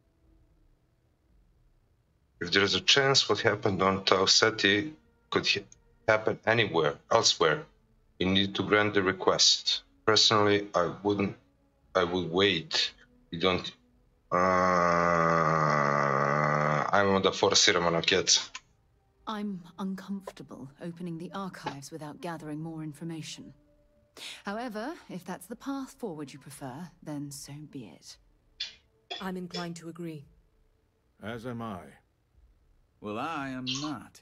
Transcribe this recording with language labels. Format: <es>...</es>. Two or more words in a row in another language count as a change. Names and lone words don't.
<en>If there is a chance what happened on Tau Ceti could happen anywhere, elsewhere, you need to grant the request. Personally, I would wait. You don't...</en> <hr>ajmo da forsiramo na keca.</hr> <en>I'm uncomfortable opening the archives without gathering more information. However, if that's the path forward you prefer, then so be it. I'm inclined to agree. As am I. Well, I am not.</en>